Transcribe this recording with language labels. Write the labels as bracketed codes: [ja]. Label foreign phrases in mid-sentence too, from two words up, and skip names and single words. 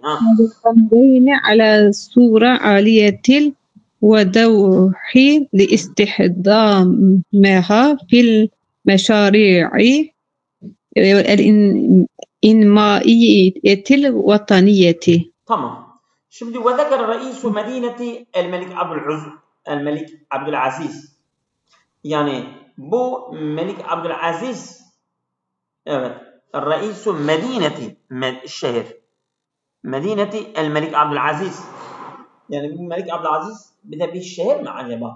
[ar] على صورة عالية الوضوح لاستخدامها في المشاريع الإنمائية الوطنية. [tr] Tamam. Şimdi [ar] وذكر رئيس مدينة الملك [tr] Abdülaziz. Yani bu Melik Abdülaziz, evet, [ar] رئيس مدينة [tr] şehir. [ar] مدينة الملك [tr] Abdülaziz. Yani bu Melik Abdülaziz bir de bir şehir mi acaba?